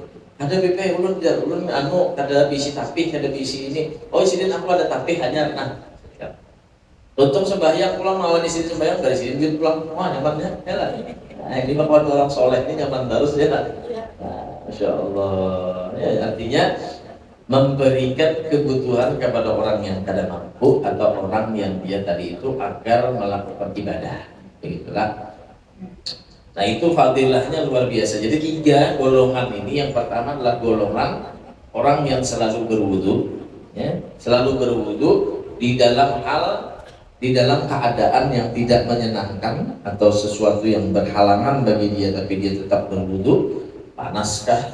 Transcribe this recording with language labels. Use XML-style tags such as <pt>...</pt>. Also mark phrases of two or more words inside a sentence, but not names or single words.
<bjn>Ada BP ulun kada bisi tapih, kada bisi ini. Oh sidin aku ada tapih hanya nah. Untung sembahyang pulang lawan di sidin sembahyang dari sidin pulang, wah nyamannya, ya lah. Nah, ini mah orang soleh ini nyaman terus ya lah.</bjn> <ar>Nah, Masya Allah.</ar> <id>Ya, artinya memberikan kebutuhan kepada orang yang kada mampu atau orang yang dia tadi itu agar melakukan ibadah. Begitulah. Nah, itu fadilahnya luar biasa. Jadi 3 golongan ini, yang pertama adalah golongan orang yang selalu berwudu, ya, selalu berwudu di dalam keadaan yang tidak menyenangkan atau sesuatu yang berhalangan bagi dia, tapi dia tetap berwudu.</id>